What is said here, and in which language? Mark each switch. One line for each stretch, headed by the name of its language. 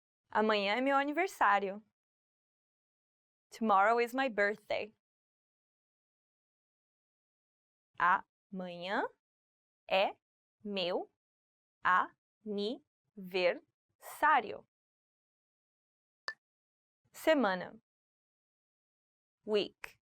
Portuguese: Amanhã é meu aniversário.
English: Tomorrow is my birthday.
Portuguese: Amanhã é meu aniversário. Semana. Week.